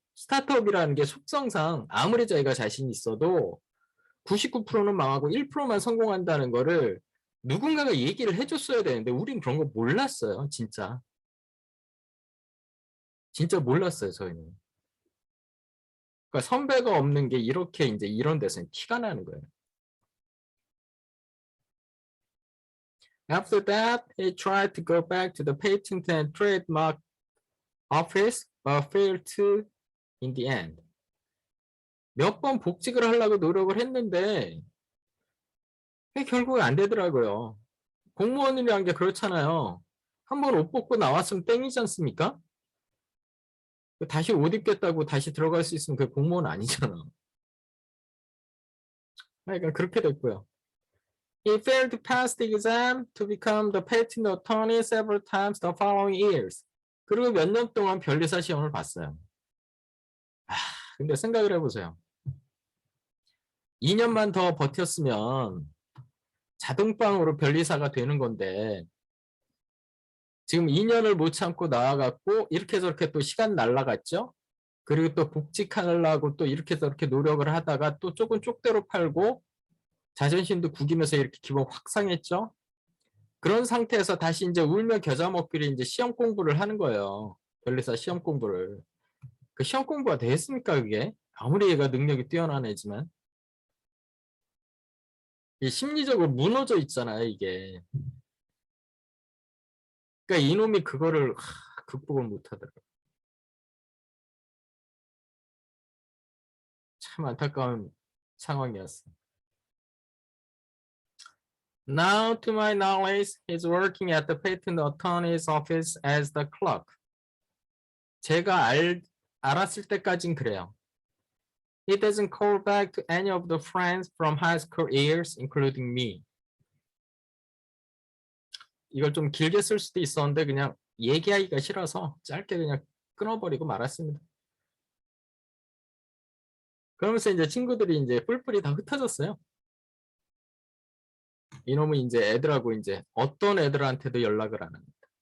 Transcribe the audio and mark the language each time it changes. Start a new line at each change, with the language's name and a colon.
Korean: 스타트업이라는 게 속성상 아무리 자기가 자신 있어도 99%는 망하고 1%만 성공한다는 거를 누군가가 얘기를 해줬어야 되는데 우린 그런 거 몰랐어요, 진짜. 진짜 몰랐어요, 저희는. 그러니까 선배가 없는 게 이렇게 이제 이런 데서는 티가 나는 거예요.
English: After that, he tried to go back to the patent and trademark office, but failed to in the end.
Korean: 몇 번 복직을 하려고 노력을 했는데 결국에 안 되더라고요. 공무원이라는 게 그렇잖아요. 한번 옷 벗고 나왔으면 땡이지 않습니까? 다시 옷 입겠다고 다시 들어갈 수 있으면 그게 공무원 아니잖아. 그러니까 그렇게 됐고요.
English: He failed to pass the exam to become the patent attorney several times the following years.
Korean: 그리고 몇 년 동안 변리사 시험을 봤어요. 근데 생각을 해보세요. 2년만 더 버텼으면 자동방으로 변리사가 되는 건데 지금 2년을 못 참고 나와갖고 이렇게 저렇게 또 시간 날라갔죠. 그리고 또 복직하려고 또 이렇게 저렇게 노력을 하다가 또 조금 쪽대로 팔고 자존심도 구기면서 이렇게 기분 확 상했죠. 그런 상태에서 다시 이제 울며 겨자 먹기를 이제 시험 공부를 하는 거예요. 변리사 시험 공부를. 그 시험 공부가 되겠습니까 그게? 아무리 얘가 능력이 뛰어난 애지만. 이 심리적으로 무너져 있잖아요 이게. 그러니까 이놈이 그거를 극복을 못하더라고요. 참 안타까운 상황이었어.
English: Now, to my knowledge, he's working at the patent attorney's office as the clerk.
Korean: 제가 알았을 때까진 그래요.
English: He doesn't call back to any of the friends from high school years, including me.
Korean: 이걸 좀 길게 쓸 수도 있었는데 그냥 얘기하기가 싫어서 짧게 그냥 끊어버리고 말았습니다. 그러면서 이제 친구들이 이제 뿔뿔이 다 흩어졌어요. 이놈은 이제 애들하고 이제 어떤 애들한테도 연락을 안 합니다.